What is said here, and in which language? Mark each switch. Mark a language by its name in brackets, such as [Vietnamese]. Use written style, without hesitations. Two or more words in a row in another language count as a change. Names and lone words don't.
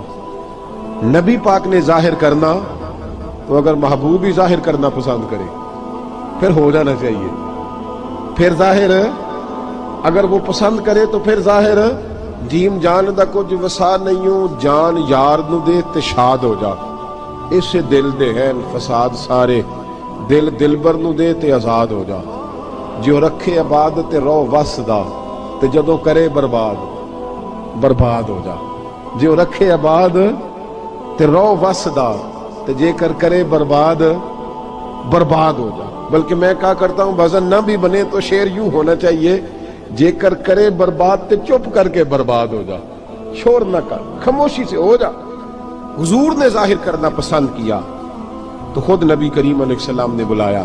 [Urdu] نبی پاک نے ظاہر کرنا تو اگر محبوب ہی ظاہر کرنا پسند کرے پھر ہو جانا چاہیے، پھر ظاہر اگر وہ پسند کرے تو پھر ظاہر [Punjabi] جیم جان دا کچھ وسا نہیں ہوں، جان یار نو دے تے شاد ہو جا، اس دل دے ہیں فساد سارے، دل دلبر نو دے تے آزاد ہو جا، جو رکھے آباد تے رو وس دا تے جدوں کرے برباد برباد ہو جا، جو رکھے آباد تے رو وس دا تے جے کر کرے برباد برباد ہو جا۔ [Urdu] بلکہ میں کہا کرتا ہوں بھزن نہ بھی بنے تو شعر یوں ہونا چاہیے، [Punjabi] جے کر کرے برباد تے چپ کر کے برباد ہو جا، [Urdu] شور نہ کر، خاموشی سے ہو جا۔ حضور نے ظاہر کرنا پسند کیا تو خود نبی کریم علیہ السلام نے بلایا۔